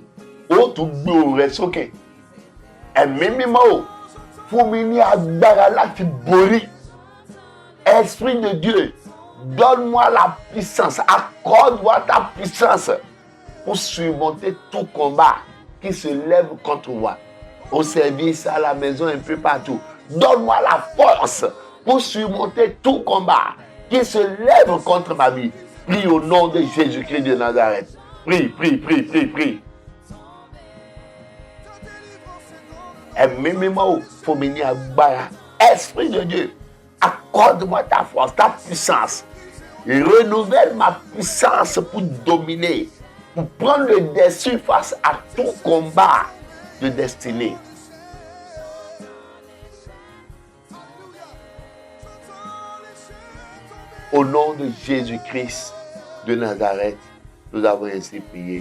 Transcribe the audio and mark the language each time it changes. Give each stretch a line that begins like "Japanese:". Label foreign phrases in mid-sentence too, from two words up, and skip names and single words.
Yoruba: Ó tún gbé ohùn rẹ sókè. Ẹ̀mí mímọ́ o, fún mi ní agbára láti borí.
French: Esprit de Dieu, donne-moi la puissance, accorde-moi ta puissance pour surmonter tout combat qui se lève contre moi. Au service, à la maison, un peu partout. Donne-moi la force pour surmonter tout combat qui se lève contre ma vie. Prie au nom de Jésus-Christ de Nazareth. Prie, prie, prie, prie, prie.
Yoruba: Ẹ̀mí mímọ́ fún mi ní agbára.
French: Esprit de Dieu, accorde-moi ta force, ta puissance. Et renouvelle ma puissance pour dominer, pour prendre le dessus face à tout combat de destinée. Au nom de Jésus-Christ de Nazareth, nous avons ainsi prié.